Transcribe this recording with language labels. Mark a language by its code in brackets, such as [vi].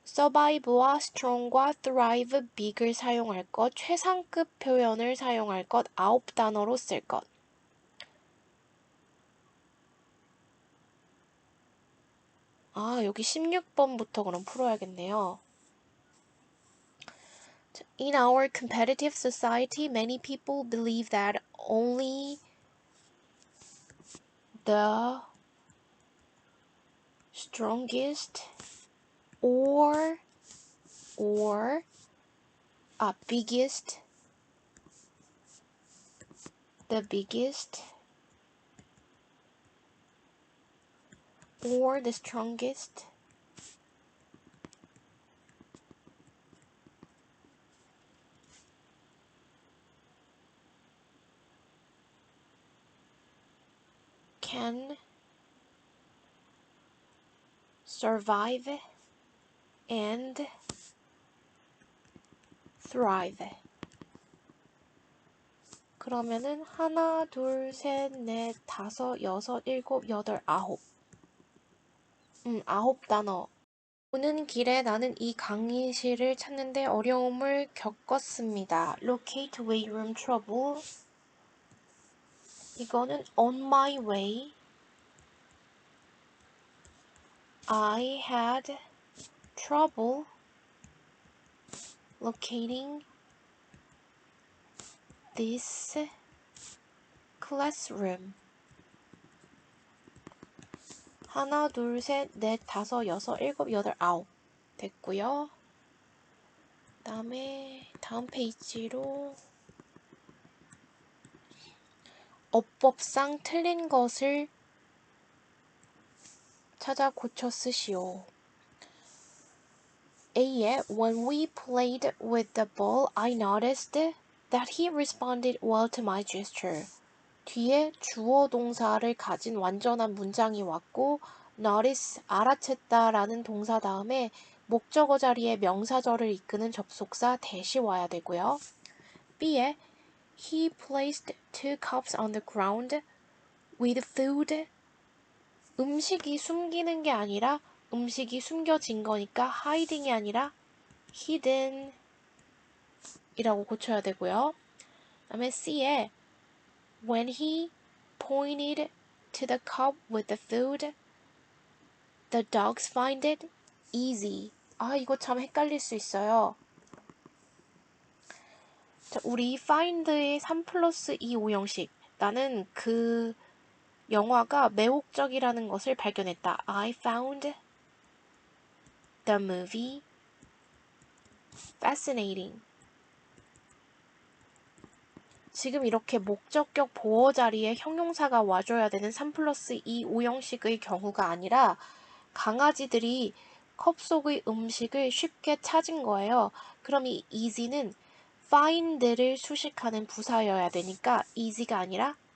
[ko] survive와 strong과 thrive, big을 사용할 것, 최상급 표현을 사용할 것, 9단어로 쓸 것. 여기 16번부터 그럼 풀어야겠네요. [en] In our competitive society, many people believe that only the strongest or biggest, the biggest or the strongest can survive and thrive. [ko] 그러면은 하나, 둘, 셋, 넷, 다섯, 여섯, 일곱, 여덟, 아홉. 9단어. 오는 길에 나는 이 강의실을 찾는데 어려움을 겪었습니다. [en] Locate weight room trouble. [ko] 이거는 [en] on my way. I had trouble locating this classroom. [ko] 하나, 둘, 셋, 넷, 다섯, 여섯, 일곱, 여덟, 아홉. 됐고요. 그다음에 다음 페이지로 어법상 틀린 것을 찾아 고쳐 쓰시오. [en] A에 When we played with the ball, I noticed that he responded well to my gesture. [ko] 뒤에 주어 동사를 가진 완전한 문장이 왔고 notice, 알아챘다라는 동사 다음에 목적어 자리에 명사절을 이끄는 접속사 대시 와야 되고요. [en] B에 He placed 2 cups on the ground with food. [ko] 음식이 숨기는 게 아니라 음식이 숨겨진 거니까 hiding이 아니라 hidden 이라고 고쳐야 되고요. [en] 그다음에 C에 When he pointed to the cup with the food, the dogs find it easy. [ko] 이거 참 헷갈릴 수 있어요. 자, 우리 find의 3+2 오형식. 나는 그 영화가 매혹적이라는 것을 발견했다. [en] I found the movie fascinating. [ko] 지금 이렇게 목적격 보어 자리에 형용사가 와줘야 되는 3+2 오형식의 경우가 아니라 강아지들이 컵 속의 음식을 쉽게 찾은 거예요. 그럼 이 easy는 find를 수식하는 부사여야 되니까 easy가 아니라